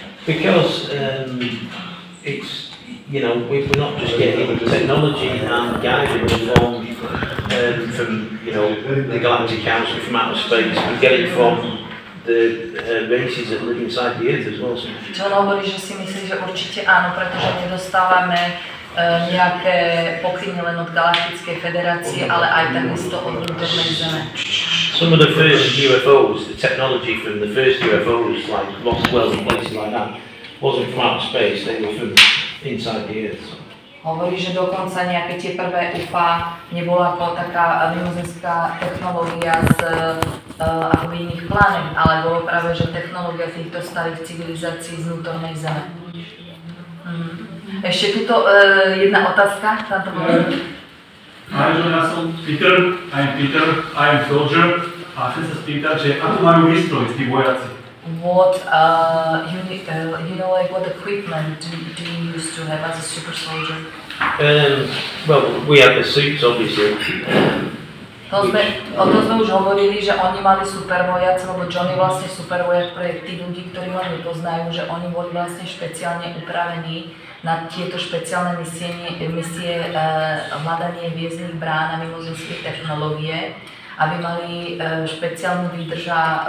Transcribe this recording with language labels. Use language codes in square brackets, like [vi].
[en] Because it's, you know, we're not just getting technology and guidance from, you know, the Galactic Council from outer space, we get it from the races that live inside the Earth as well. [sk] John hovorí, že si myslí, že určite áno, pretože nedostávame nejaké pokyny len od Galaktickej federácie, ale aj takisto od vnútornej Zeme. [en] Some of the first UFOs, the technology from the first UFOs, like Roswell and places like that, wasn't from outer space, they were from inside the Earth. [sk] Hovorí, že dokonca nejaké tie prvé UFA nebola ako taká mimozemská technológia z akoby iných planet, ale bolo práve, že technológia týchto starých civilizácií z vnútornej Zeme. Ešte tuto jedna otázka, tam to bolo. Ja som Peter, [en] I'm soldier [sk] a chcem sa spýtať, že ako majú výstroj tí vojaci? [en] What you know, like what equipment do you used to have as a super soldier? Well, we have the suits, obviously. [sk] O tom sme už hovorili, že oni mali supervojak, lebo John je vlastne supervojak pre tých ľudí, ktorí ho nepoznajú, že oni boli vlastne špeciálne upravení na tieto špeciálne misie hľadanie hviezdnych brán a mimozemských technológie, aby mali špeciálnu výdrž a